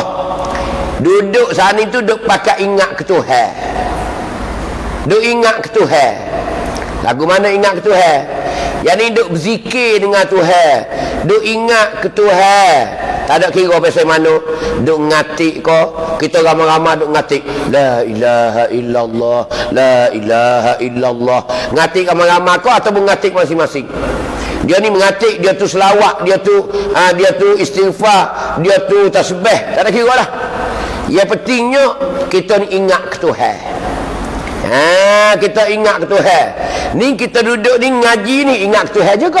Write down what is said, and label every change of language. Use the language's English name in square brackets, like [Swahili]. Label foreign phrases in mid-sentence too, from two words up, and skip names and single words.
[Malay] Duduk saat itu duduk pakai ingat ke Tuhan. Duduk ingat ke Tuhan. Lagu mana ingat ke Tuhan? Yang ni duduk berzikir dengan Tuhan. Duduk ingat ke Tuhan. Tak ada kira pasal mana. Duduk ngatik kau. Kita ramai-ramai duduk ngatik. [Arabic] لا إله إلا الله لا إله إلا الله. [Malay] Ngatik ramai-ramai kau ataupun ngatik masing-masing. Dia ni mengatik, dia tu selawat, dia tu istighfar, dia tu tasbih. Tak ada kira lah. Yang pentingnya kita ni ingat ke Tuhan. Kita ingat ke Tuhan. Ni kita duduk ni ngaji ni ingat ke Tuhan juga.